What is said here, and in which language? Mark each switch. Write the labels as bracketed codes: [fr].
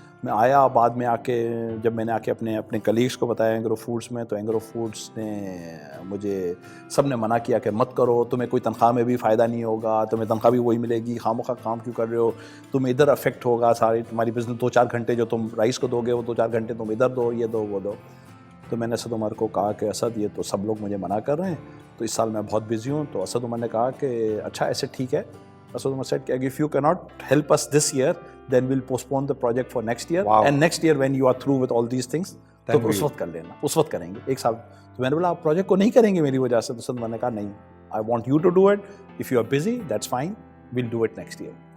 [ur] میں آیا بعد میں آ کے جب میں نے آ کے اپنے کلیگس کو بتایا اینگرو فوڈس میں، تو اینگرو فوڈس نے مجھے سب نے منع کیا کہ مت کرو، تمہیں کوئی تنخواہ میں بھی فائدہ نہیں ہوگا، تمہیں تنخواہ بھی وہی ملے گی، خواہ کام کیوں کر رہے ہو، تم ادھر افیکٹ ہوگا ساری تمہاری بزنس، 2-4 گھنٹے جو تم رائس کو دو گے وہ 2-4 گھنٹے تم ادھر دو، یہ دو وہ دو. تو میں نے اسد عمر کو کہا کہ اسد یہ تو سب لوگ مجھے منع کر رہے ہیں، تو اس سال میں بہت بزی ہوں. تو اسد عمر نے کہا کہ اچھا ایسے ٹھیک ہے. [en] Asad Umar said کہ if you cannot help us this year then we'll postpone the project for next year. Wow. And next year when you are through with all these things تو Then [ur] اس وقت کر لینا، اس وقت کریں گے 1 سال. تو میں نے بولا آپ پروجیکٹ کو نہیں کریں گے میری وجہ سے؟ تو اسد عمر نے کہا نہیں، [en] I want you to do it, if you are busy that's fine, we'll do it next year.